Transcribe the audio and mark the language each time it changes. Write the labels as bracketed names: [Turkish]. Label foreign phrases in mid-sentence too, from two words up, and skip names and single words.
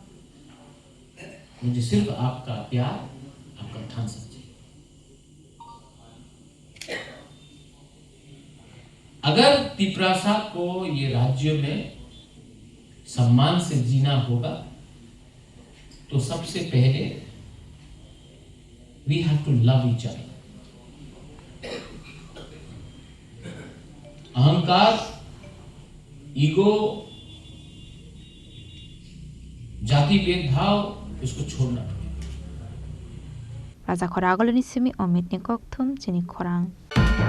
[Hindi] मुझे सिर्फ आपका प्यार, आपका थम्स अप चाहिए। अगर तिपरासा को ये राज्य में सम्मान से जीना होगा तो सबसे पहले [English] we have to love each other. [Hindi] अहंकार, ईगो, जाति भेदभाव, इसको छोड़ना पड़ेगा। [Kok Borok] Raja Khora Agoloni Simi Omit Nikok Thum Chini Khorang